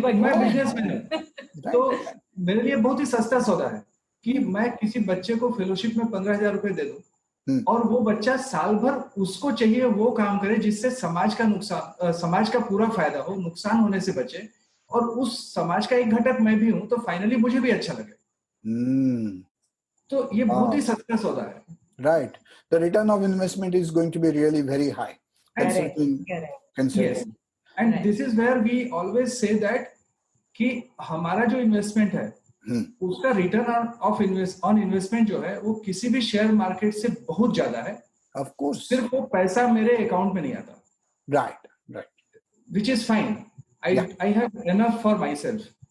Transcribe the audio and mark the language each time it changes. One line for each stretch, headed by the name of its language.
Hindi: मैं बिजनेसमैन हूँ, तो मेरे लिए बहुत ही सस्ता सौदा है कि मैं किसी बच्चे को फेलोशिप में 15,000 रुपए दे दूं और वो बच्चा साल भर उसको चाहिए वो काम करे जिससे समाज का नुकसान, समाज का पूरा फायदा हो, नुकसान होने से बचे, और उस समाज का एक घटक मैं भी हूं तो फाइनली मुझे भी अच्छा लगे. तो ये बहुत ही सस्ता सौदा है.
English: Right. The return of investment is going to be really very high. Yes. And this is where we always say that
Hindi: कि हमारा जो इन्वेस्टमेंट है उसका रिटर्न ऑन इन्वेस्टमेंट जो है वो किसी भी शेयर मार्केट से बहुत ज्यादा है.
English: Of course.
Hindi: सिर्फ वो पैसा मेरे अकाउंट में नहीं आता.
English: Right. Which is fine. I have enough for myself.